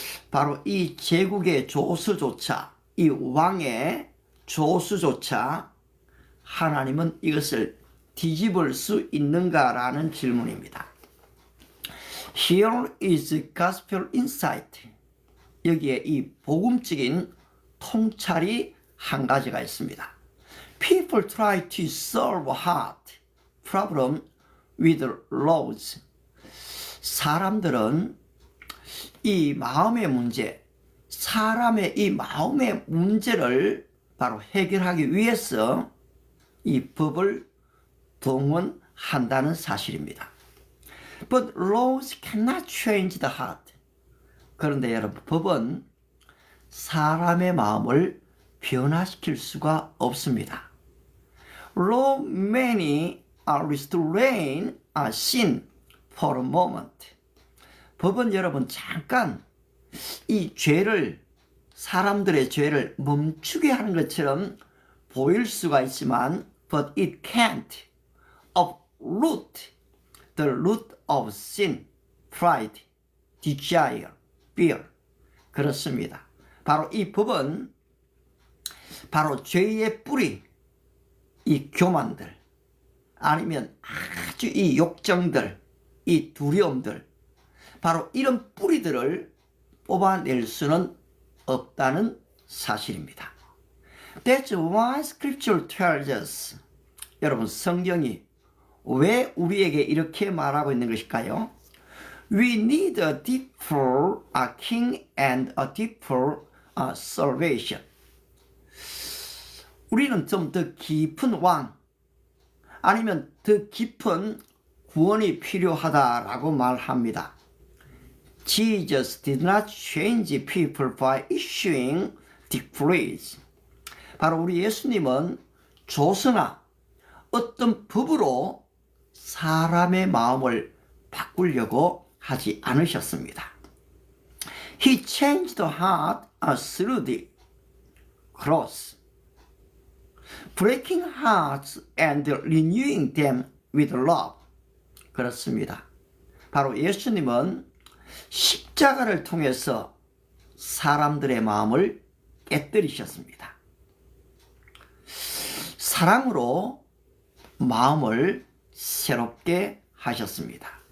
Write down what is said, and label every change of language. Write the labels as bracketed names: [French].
[Korean] 바로 이 제국의 조수조차, 이 왕의 조수조차 하나님은 이것을 뒤집을 수 있는가라는 질문입니다. [English] Here is gospel insight. [Korean] 여기에 이 복음적인 통찰이 한 가지가 있습니다. [English] People try to solve hard problem with laws. [Korean] 사람들은 이 마음의 문제, 사람의 이 마음의 문제를 바로 해결하기 위해서 이 법을 동원한다는 사실입니다. [English] But laws cannot change the heart. [Korean] 그런데 여러분, 법은 사람의 마음을 변화시킬 수가 없습니다. [English] Law may restrain sin for a moment. [Korean] 법은 여러분 잠깐 이 죄를, 사람들의 죄를 멈추게 하는 것처럼 보일 수가 있지만 [English] but it can't uproot the root of sin, pride, desire, fear. [Korean] 그렇습니다. 바로 이 법은 바로 죄의 뿌리, 이 교만들, 아니면 아주 이 욕정들, 이 두려움들, 바로 이런 뿌리들을 뽑아낼 수는 없다는 사실입니다. [English] That's why Scripture tells us. [Korean] 여러분, 성경이 왜 우리에게 이렇게 말하고 있는 것일까요? [English] We need a deeper king and a deeper salvation. [Korean] 우리는 좀 더 깊은 왕, 아니면 더 깊은 구원이 필요하다라고 말합니다. [English] Jesus did not change people by issuing decrees. [Korean] 바로 우리 예수님은 조서나 어떤 법으로 사람의 마음을 바꾸려고 하지 않으셨습니다. [English] He changed the heart through the cross, breaking hearts and renewing them with love. [Korean] 그렇습니다. 바로 예수님은 십자가를 통해서 사람들의 마음을 깨뜨리셨습니다. 사랑으로 마음을 새롭게 하셨습니다.